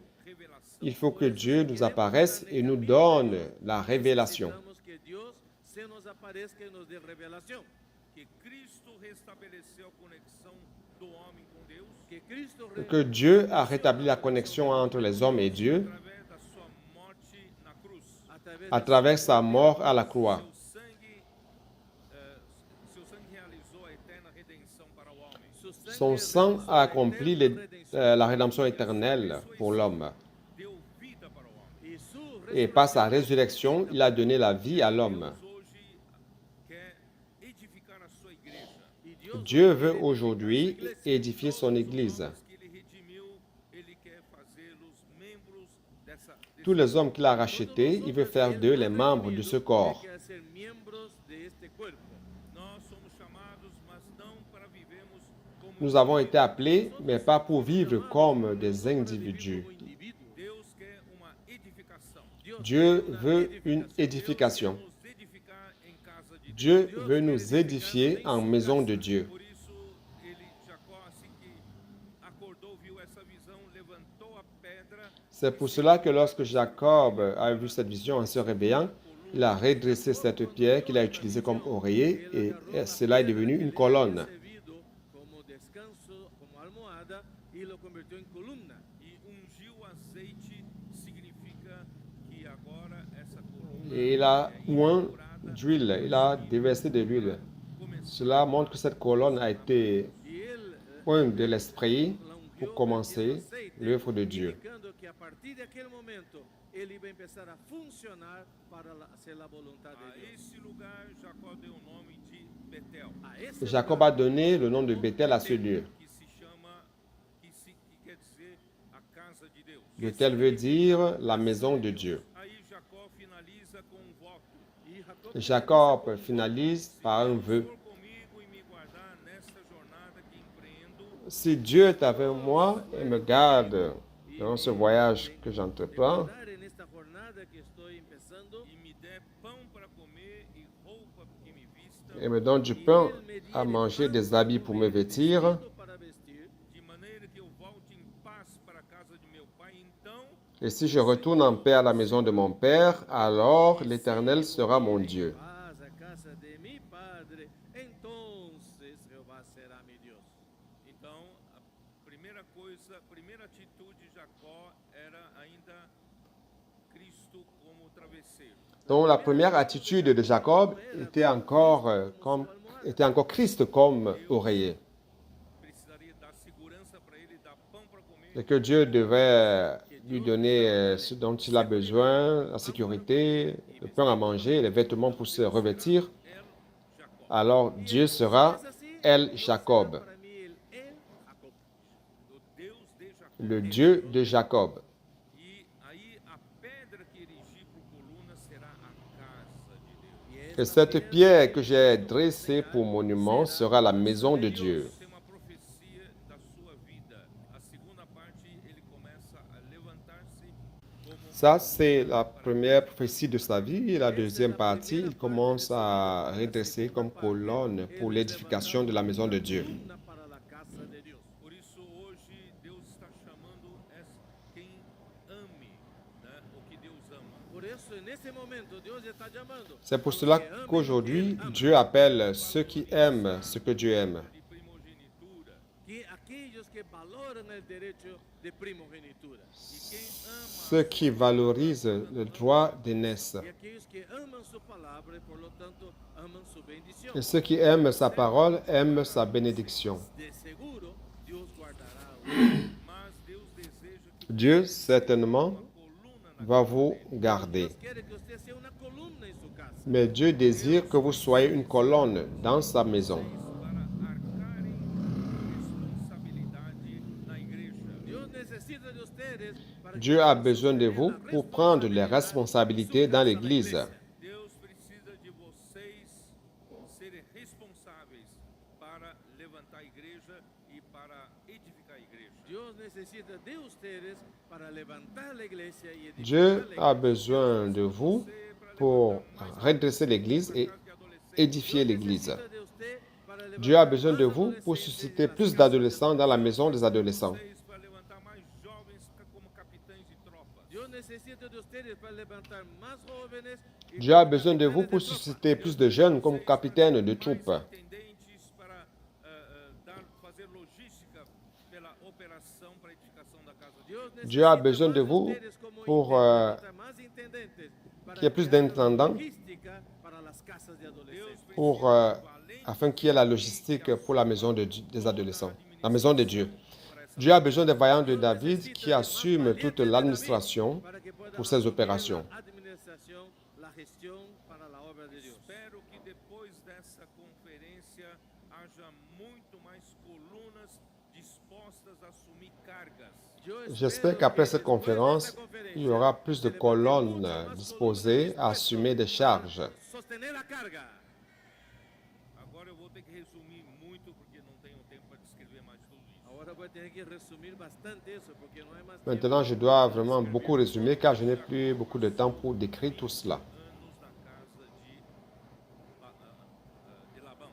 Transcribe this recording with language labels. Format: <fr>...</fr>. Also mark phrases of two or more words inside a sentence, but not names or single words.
<pt>revelação.</pt> <fr>il faut que Dieu nous apparaisse et nous donne la révélation.</fr> <es>Necesitamos que Dios se nos aparezca y nos dé revelación.</es> <pt>Que Cristo restabeleceu a conexão do homem com Deus Que Cristo</pt> <fr>Que Dieu a rétabli la connexion entre les hommes et Dieu</fr> <pt>através da sua morte na cruz.</pt> <fr>à travers sa mort à la croix.</fr> <pt>Seu sangue realizou a eterna redenção para o homem.</pt> <fr>Son sang a accompli la rédemption éternelle pour l'homme.</fr> <pt>Deu vida para o homem.</pt> <es>Y su</es> <fr>Et par sa résurrection, il a donné la vie à l'homme.</fr> <pt>Deus hoje quer edificar a sua igreja.</pt> <es>y Dios</es> <fr>Dieu veut aujourd'hui édifier son Église.</fr> <pt>Os que ele redimiu, ele quer fazê-los membros dessa</pt> <fr>Tous les hommes qu'il a rachetés, il veut faire d'eux les membres de ce corps.</fr> <es>que ser miembros de este cuerpo.</es> <pt>Nós somos chamados, mas não para vivermos como</pt> <fr>Nous avons été appelés, mais pas pour vivre comme des individus.</fr> <es>Como individuo.</es> <pt>Deus quer uma edificação.</pt> <fr>Dieu veut une édification.</fr> <pt>Nos edificar em casa de Deus.</pt> <fr>Dieu veut nous édifier en maison de Dieu.</fr> <pt>Por isso, ele, Jacó, assim que acordou, viu essa visão, levantou a pedra,</pt> <fr>C'est pour cela que lorsque Jacob a vu cette vision en se réveillant, il a redressé cette pierre qu'il a utilisée comme oreiller et cela est devenu une colonne.</fr> <es>Servido como descanso, como almohada y lo convirtió en columna.</es> <pt>e ungiu o azeite, significa que agora essa coluna</pt> <fr>Et il a oint d'huile, il a déversé de l'huile. Cela montre que cette colonne a été</fr> <es>Y él</es> <fr>ointe de l'esprit</fr> <es>la ungió</es> <fr>pour commencer</fr> <es>vertiendo aceite,</es> <fr>l'œuvre de Dieu.</fr> <es>indicando que a partir de aquel momento él iba a empezar a funcionar para hacer la voluntad A de Dios.</es> <pt>esse lugar, Jacó deu o nome de Betel,</pt> <es>A ese</es> <fr>Jacob a donné le nom de Bethel à ce lieu.</fr> <pt>que se chama, que quer dizer a casa de Deus.</pt> <fr>Bethel veut dire la maison de Dieu.</fr> <pt>Aí Jacó finaliza com um voto.</pt> <es>y Jacob</es> <fr>Jacob finalise par un vœu.</fr> <pt>For comigo e me guardar nesta jornada que empreendo,</pt> <fr>Si Dieu est avec moi et me garde dans ce voyage que j'entreprends,</fr> <es>guardar en esta jornada que estoy empezando</es> <pt>e me der pão para comer e roupa que me vista,</pt> <fr>et me donne du pain à manger, des habits pour me vêtir,</fr> <es>vestido para vestir,</es> <pt>de maneira que eu volte em paz para a casa de meu pai, então</pt> <fr>et si je retourne en paix à la maison de mon Père, alors l'Éternel sera mon Dieu.</fr> <es>paz a casa de mi padre, entonces Jehová será mi Dios.</es> <pt>Então, a primeira coisa, a primeira atitude de Jacó era ainda Cristo como travesseiro.</pt> <fr>Donc la première attitude de Jacob était encore Christ comme oreiller.</fr> <pt>Precisaria dar segurança para ele, dar pão para comer.</pt> <fr>Et que Dieu devait lui donner ce dont il a besoin, la sécurité, le pain à manger, les vêtements pour se revêtir.</fr> <es>El Jacó.</es> <fr>Alors Dieu sera El Jacob,</fr> <es>Para mí el Jacob.</es> <pt>O Deus de Jacó.</pt> <fr>le Dieu de Jacob.</fr> <pt>E aí a pedra que erigi por coluna será a casa de Deus.</pt> <es>Y</es> <fr>Et cette pierre que j'ai dressée pour monument sera la maison de Dieu.</fr> <pt>Tem uma profecia da sua vida. A segunda parte ele começa a levantar-se como</pt> <fr>Ça, c'est la première prophétie de sa vie. Et la deuxième partie, il commence à redresser comme colonne pour l'édification de la maison de Dieu.</fr> <es>Coluna para la casa de Dios.</es> <pt>Por isso, hoje, Deus está chamando quem ame, né, o que Deus ama.</pt> <es>Por eso,</es> <pt>nesse momento,</pt> <es>Dios está llamando.</es> <fr>C'est pour</fr> <es>a los</es> <fr>cela</fr> <es>que amen lo que</es> <fr>qu'aujourd'hui,</fr> <es>Él ama.</es> <fr>Dieu appelle ceux qui aiment ce que Dieu aime.</fr> <es>De primogenitura. Que aquellos que valoran el derecho de primogenitura.</es> <pt>E quem ama</pt> <fr>Ceux qui valorisent le droit d'aînesse.</fr> <es>Y aquellos que aman su palabra y por lo tanto aman su bendición.</es> <fr>Et ceux qui aiment sa parole aiment sa bénédiction.</fr> <es>De seguro, Dios guardará.</es> <pt>mas Deus deseja que</pt> <fr>Dieu, certainement,</fr> <pt>coluna na</pt> <fr>va vous garder.</fr> <es>Dios quiere que usted sea una columna en su casa.</es> <fr>Mais Dieu désire que vous soyez une colonne dans sa maison.</fr> <pt>para arcarem responsabilidade na igreja.</pt> <es>Dios necesita de ustedes para</es> <fr>Dieu a besoin de vous pour prendre les responsabilités dans l'Église.</fr> <pt>Deus precisa de vocês serem responsáveis para levantar a igreja e para edificar a igreja.</pt> <es>Dios necesita de ustedes para levantar la iglesia y edificar</es> <fr>Dieu</fr> <es>la</es> <fr>a</fr> <es>iglesia.</es> <fr>besoin de vous pour redresser l'Église et édifier</fr> <es>Dios</es> <fr>l'Église.</fr> <es>necesita de usted para levantar</es> <fr>Dieu a besoin de</fr> <es>más</es> <fr>vous pour</fr> <es>adolescentes</es> <fr>susciter</fr> <es>en las</es> <fr>plus</fr> <es>casas.</es> <fr>d'adolescents dans la maison des adolescents.</fr> <pt>Vocês para levantar mais jovens como capitães de tropas.</pt> <es>Dios necesita de ustedes para levantar más jóvenes. y</es> <fr>Dieu a</fr> <es>como</es> <fr>besoin de vous</fr> <es>capitanes</es> <fr>pour</fr> <es>de tropa.</es> <fr>susciter plus de jeunes comme capitaines de troupes.</fr> <pt>Mais intendentes para fazer logística pela operação para a edificação da casa de Deus.</pt> <es>Dios</es> <fr>Dieu a</fr> <es>necesita</es> <fr>besoin</fr> <es>más</es> <fr>de vous</fr> <es>ustedes como</es> <fr>pour</fr> <es>levantar más intendentes para</es> <fr>qu'il y ait plus</fr> <es>crear la</es> <fr>d'intendants,</fr> <es>logística para las casas de adolescentes.</es> <fr>pour, afin qu'il y ait la logistique pour la maison des adolescents, la maison de Dieu. Dieu a besoin des vaillants de David qui assument toute l'administration</fr> <es>Para que puedan</es> <fr>pour ces opérations.</fr> <es>la administración, la gestión para la obra de Dios.</es> <pt>Espero que depois dessa conferência haja muito mais colunas dispostas a assumir cargas.</pt> <es>Yo espero</es> <fr>J'espère</fr> <es>que</es> <fr>qu'après cette</fr> <es>después de</es> <fr>conférence,</fr> <es>esta conferencia,</es> <fr>il y aura plus de</fr> <es>se levanten</es> <fr>colonnes</fr> <es>muchas más</es> <fr>disposées à</fr> <es>columnas</es> <fr>assumer des charges.</fr> <es>sostener la carga.</es> <pt>Agora eu vou ter que resumir muito porque não tenho tempo para descrever mais tudo isso.</pt> <es>Ahora voy a tener que resumir bastante eso porque no hay más</es> <fr>Maintenant, je dois vraiment beaucoup résumer car je n'ai plus beaucoup de temps pour décrire tout cela.</fr> <pt>Anos na casa de Labão.</pt>